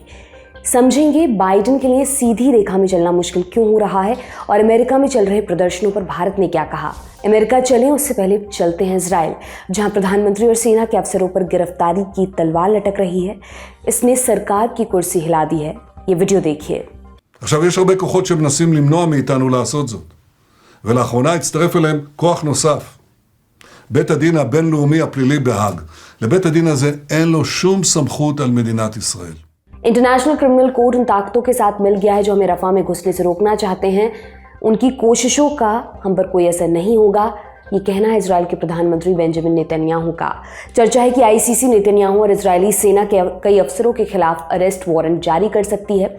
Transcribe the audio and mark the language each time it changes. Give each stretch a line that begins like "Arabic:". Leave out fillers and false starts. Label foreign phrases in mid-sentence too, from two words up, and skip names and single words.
Hindi: समझेंगे बाइडेन के लिए सीधी रेखा में चलना मुश्किल क्यों हो रहा है और अमेरिका में चल रहे प्रदर्शनों पर भारत ने क्या कहा। अमेरिका चलें उससे पहले चलते हैं इजराइल, जहां प्रधानमंत्री और सेना के अफसरों पर गिरफ्तारी की तलवार लटक रही है। इसने सरकार की कुर्सी हिला दी है। ये वीडियो देखिए।
Hebrew: עכשיו יש הרבה כוחות שמנסים למנוע מאיתנו לעשות זאת, ולאחרונה הצטרף אליהם כוח נוסף, בית הדין הבינלאומי הפלילי בהאג. לבית הדין הזה אין לו שום סמכות על מדינת ישראל.
Hindi: इंटरनेशनल क्रिमिनल कोर्ट उन ताकतों के साथ मिल गया है जो हमें रफा में घुसने से रोकना चाहते हैं। उनकी कोशिशों का हम पर कोई असर नहीं होगा, ये कहना है इजराइल के प्रधानमंत्री बेंजामिन नेतन्याहू का। चर्चा है कि आईसीसी नेतन्याहू और इजरायली सेना के कई अफसरों के खिलाफ
English: arrest warrant
Hindi: जारी कर सकती है।